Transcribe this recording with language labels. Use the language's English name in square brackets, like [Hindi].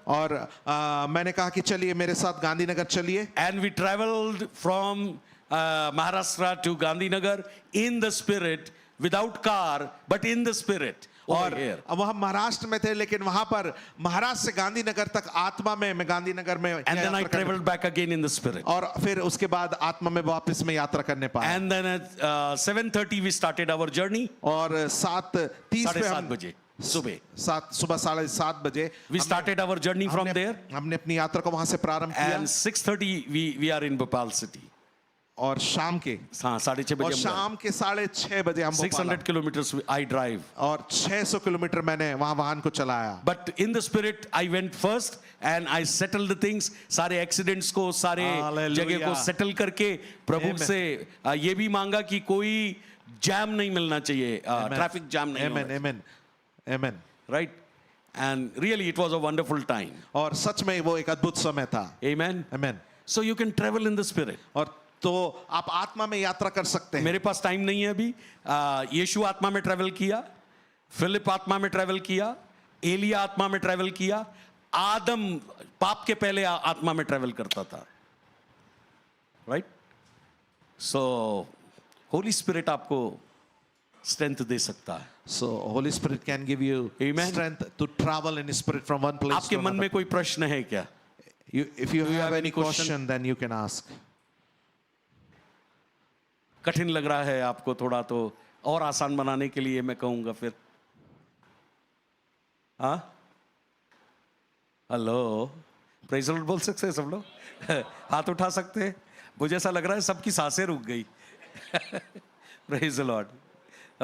[Hindi] और मैंने कहा कि चलिए मेरे साथ गांधीनगर चलिए। [English] And we traveled from Maharashtra to Gandhinagar in the spirit, without car, but in the spirit. [Hindi] और [English] Over here. [Hindi] अब हम महाराष्ट्र में थे, लेकिन वहां पर महाराष्ट्र से गांधीनगर तक आत्मा में मैं गांधीनगर में [English] And then I [Hindi] यात्रा करने- [English] traveled back again in the spirit. [Hindi] और फिर उसके बाद आत्मा में वापस में यात्रा करने पाया। [English] And then at 7:30 we started our journey. [Hindi] और 7:30 पे 7:30 हम बजे सुबह. सुबह 7:30 बजे [English] We started our journey from there. [Hindi] हमने अपनी यात्रा को वहां से प्रारंभ किया [English] And 6:30 we are in Bhopal city. [Hindi] और शाम के हाँ 6:30 और बजे हम शाम के 6:30 बजे हम [English] 600 kilometers I drive. [Hindi] और 600 किलोमीटर मैंने वहां वाहन को चलाया। [English] But in the spirit I went first and I settled the things. [Hindi] सारे accidents को, सारे [English] Hallelujah. [Hindi] जगह को settle करके प्रभु [English] Amen. [Hindi] से ये भी मांगा कि कोई जैम नहीं मिलना चाहिए, ट्रैफिक जैम नहीं [English] Amen, [Hindi] होना, [English] amen, amen. right? And really it was a wonderful time. [Hindi] और सच में वो एक अद्भुत समय था। [English] Amen. Amen. So you can travel in the spirit. [Hindi] और तो आप आत्मा में यात्रा कर सकते हैं। मेरे पास टाइम नहीं है अभी। यीशु आत्मा में ट्रैवल किया, फिलिप आत्मा में ट्रैवल किया, एलिया आत्मा में ट्रैवल किया, आदम पाप के पहले आत्मा में ट्रैवल करता था, राइट? सो होली स्पिरिट आपको स्ट्रेंथ दे सकता है। [English] So Holy Spirit can give you Amen. strength to travel in spirit from one place [Hindi] आपके [English] to [Hindi] मन में [English] another. [Hindi] कोई प्रश्न है क्या? [English] If you have any question? question, then you can ask. [Hindi] कठिन लग रहा है आपको थोड़ा, तो और आसान बनाने के लिए मैं कहूंगा फिर, हाँ, हेलो, प्रेज़ द लॉर्ड बोल सकते हैं सब लोग? हाथ उठा सकते हैं? मुझे ऐसा लग रहा है सबकी सांसें रुक गई। Praise the Lord.